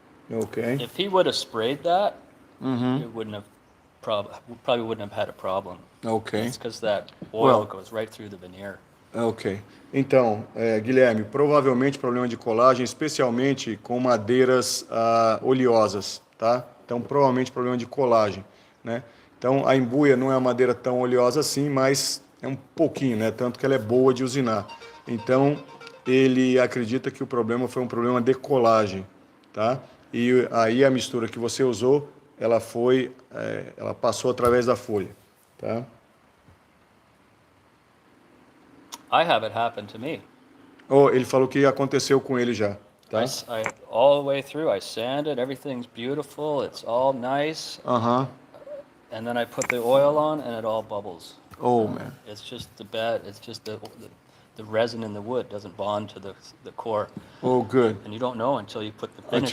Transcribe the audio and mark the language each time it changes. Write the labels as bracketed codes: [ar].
[en] Okay. If he would have sprayed that, Mm-hmm. it wouldn't have probably wouldn't have had a problem. Okay. It's because that oil Well- goes right through the veneer. Ok. [pt] Então, Guilherme, provavelmente problema de colagem, especialmente com madeiras oleosas, tá? Então, provavelmente problema de colagem, né? Então, a embuia não é uma madeira tão oleosa assim, mas é um pouquinho, né? Tanto que ela é boa de usinar. Então, ele acredita que o problema foi um problema de colagem, tá? E aí a mistura que você usou, ela ela passou através da folha, tá? [en] I have it happen to me. [pt] Oh, ele falou que aconteceu com ele já, tá? [en] All the way through, I sand it, everything's beautiful, it's all nice, Aham. and then I put the oil on and it all bubbles. Oh, man. It's just the resin in the wood doesn't bond to the core, Oh, good. and you don't know until you put the finish